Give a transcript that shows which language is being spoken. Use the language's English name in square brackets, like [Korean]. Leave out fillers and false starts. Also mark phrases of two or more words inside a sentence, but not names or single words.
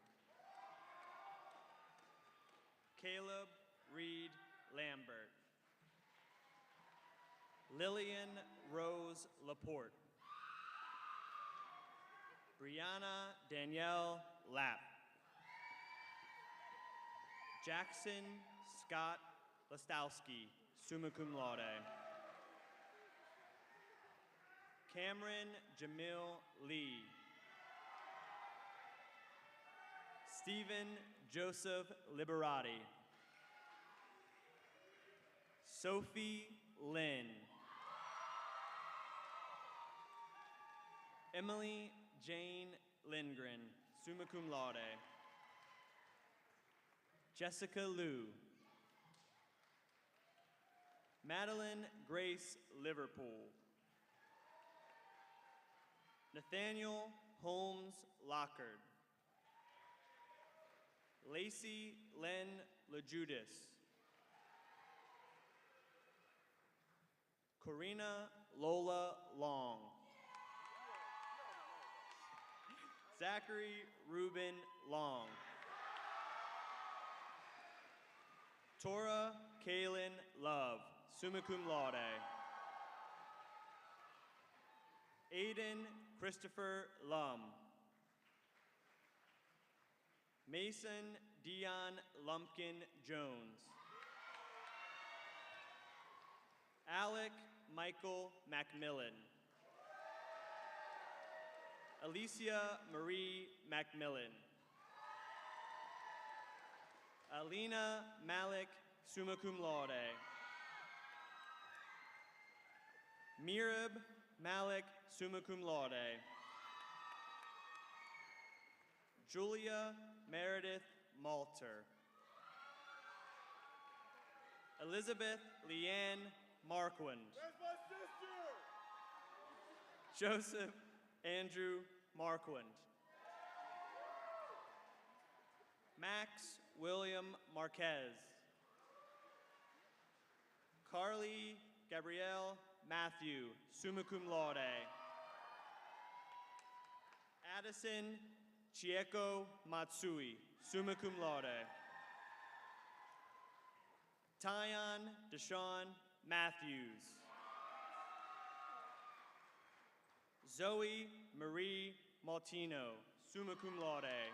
[English] Caleb Reed Lambert. Lillian Rose Laporte. Brianna Danielle Lapp. Jackson Scott Lastowski, [Latin] summa cum laude. [English] Cameron Jamil Lee. Stephen Joseph Liberati. Sophie Lynn. Emily Jane Lindgren, [Latin] summa cum laude. [English] Jessica Liu. Madeline Grace Liverpool. Nathaniel Holmes Lockard. Lacey Len LeJudas. Corina Lola Long. Zachary Reuben Long. Tora Kaylin Love, [Latin] summa cum laude. [English] Aiden Christopher Lum. Mason Dion Lumpkin Jones. Alec Michael Macmillan. Alicia Marie Macmillan. Alina Malik, [Latin] summa cum laude. [English] Mirab Malik, [Latin] summa cum laude. [English] Julia Meredith Malter. Elizabeth Leanne Marquand. Where's my sister? Joseph Andrew Marquand. Max William Marquez. Carly Gabrielle Matthew, [Latin] summa cum laude. [English] Addison Chieko Matsui, [Latin] summa cum laude. [English] Tyon Deshawn Matthews. Zoe Marie Maltino, [Latin] summa cum laude.